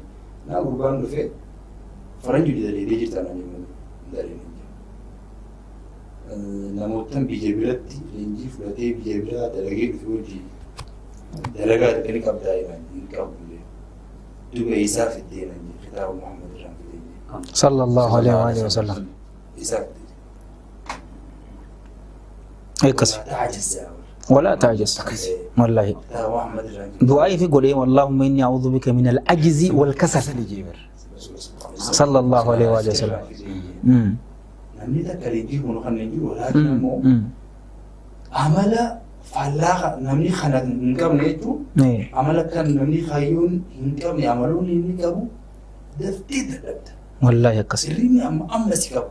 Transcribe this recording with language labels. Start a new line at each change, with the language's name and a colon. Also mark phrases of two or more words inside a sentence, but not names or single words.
Oromo: Naa gurbaan dhufee faranjii dalalee jirta na jennu daleen. Namootaan biyya biratti leenjii fudhatee biyya biraa dalagee dhufe hojii dalagaa dhaqanii qabdaa hin qabullee duba isaa fiddee nan jedhe kitaaba Muhammad irraan fidee
Arabic: صلى الله عليه وسلم.
Oromo: Isaa fiddee. Eekas.
Arabic: ولا تعجز والله دعائي في قولي اللهم إني أعوذ بك من العجز والكسل صلى الله عليه وسلم.
Oromo: Namni takka leenjii kun kan leenjii walaakin ammoo amala faallaa namni kana hin qabne jechuun amala kan namni kaayyoon hin qabne amaloonni inni qabu daftee dadhabda. Wallaahi akkasii. Sirriin amma si qabu.